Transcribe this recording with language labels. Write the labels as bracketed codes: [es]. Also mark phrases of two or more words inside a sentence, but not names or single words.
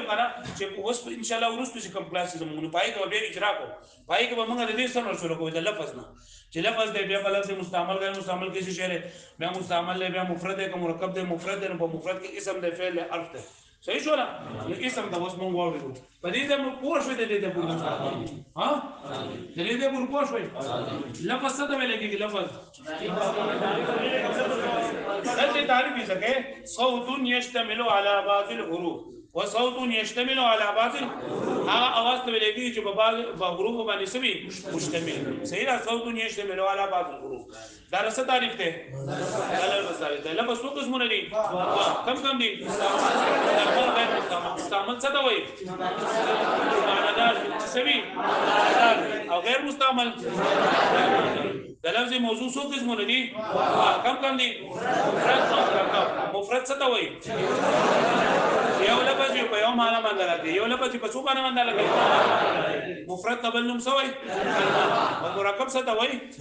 [ps] کنه چې اوس [ar] ان شاء الله [ps] ورسته چې کوم کلاس زموږ نو پای کې به اجرا کوو پای کې به موږ د دې سره شروع کوو د لفظ نه چې لفظ دی بیا لفظ مستعمل غیر مستعمل کې څه شی بیا مستعمل دی بیا مفرد دی که مرکب دی مفرد دی په مفرد کې اسم دی فعل دی حرف دی صحیح شو نه اسم د اوس مونږ واورو په دې ته مو پوه شو د دې ته پوره ها د دې ته پوره شو لفظ څه ته ویل کېږي لفظ دغه تعریف یې څه [ar] صوت يشتمل على بعض الحروف وصوت يشتمل على بعض [ps] هغه اواز ته ویل کېږي چې په بعض حروف باندې سوي مشتمل صحیح ده [ar] صوت يشتمل على بعض الحروف [ps] دا څه تعریف ده لفظ څو قسمونه دي کم دي مستعمل څه ته وایي معنادار سوي او غیر مستعمل د لفظ موضوع څو قسمونه دي کم دي مفرد څه ته وایي یو لفظ په یو معنا باندې راځي یو لفظ په څو معنا باندې راځي مفرد قبل نوم څه وایي او مرکب څه ته وایي